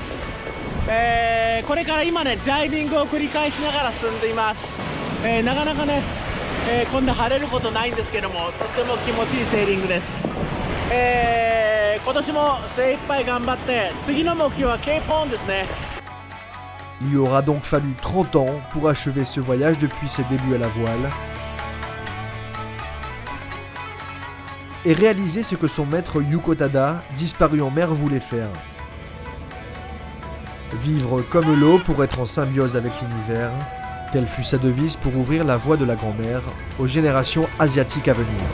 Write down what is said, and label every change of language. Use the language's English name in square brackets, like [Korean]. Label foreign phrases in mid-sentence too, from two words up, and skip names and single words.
[Japanese] これから今ねジャイビングを繰り返しながら進んでいます。なかなかね、こんな晴れることないんですけども、とても気持ちいいセーリングです。今年も精一杯頑張って、次の目標はケープホーンですね。 [French] Il lui aura donc fallu 30 ans pour achever ce voyage depuis ses débuts à la voile et réaliser ce que son maître Yuko Tada, disparu en mer, voulait faire. Vivre comme l'eau pour être en symbiose avec l'univers, telle fut sa devise pour ouvrir la voie de la grand-mère aux générations asiatiques à venir.